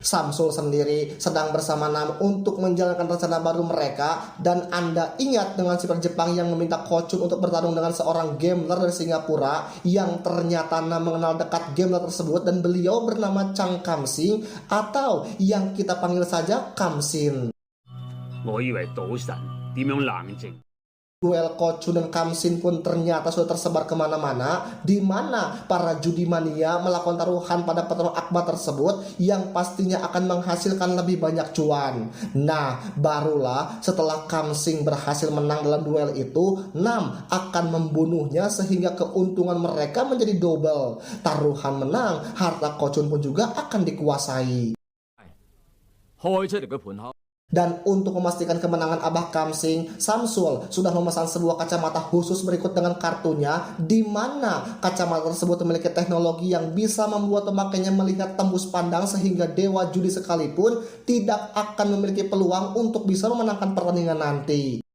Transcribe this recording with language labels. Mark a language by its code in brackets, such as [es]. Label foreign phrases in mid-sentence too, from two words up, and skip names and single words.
[id] Samsul sendiri sedang bersama Nam untuk menjalankan rencana baru mereka, dan Anda ingat dengan sipir Jepang yang meminta Kochun untuk bertarung dengan seorang gambler dari Singapura yang ternyata Nam mengenal dekat gambler tersebut dan beliau bernama Chang Kamsing atau yang kita panggil saja Kamsin. [yue] 我以為賭神點樣冷靜？ [id] Duel Kochun dan Kamsin pun ternyata sudah tersebar kemana-mana, di mana para judi mania melakukan taruhan pada petarung akbar tersebut yang pastinya akan menghasilkan lebih banyak cuan. Nah, barulah setelah Kamsin berhasil menang dalam duel itu, Nam akan membunuhnya sehingga keuntungan mereka menjadi double. Taruhan menang, harta Kochun pun juga akan dikuasai. [yue] 開出嚟嘅盤口。 [id] Dan untuk memastikan kemenangan Abah Kamsing, Samsul sudah memesan sebuah kacamata khusus berikut dengan kartunya, di mana kacamata tersebut memiliki teknologi yang bisa membuat pemakainya melihat tembus pandang sehingga dewa judi sekalipun tidak akan memiliki peluang untuk bisa memenangkan pertandingan nanti.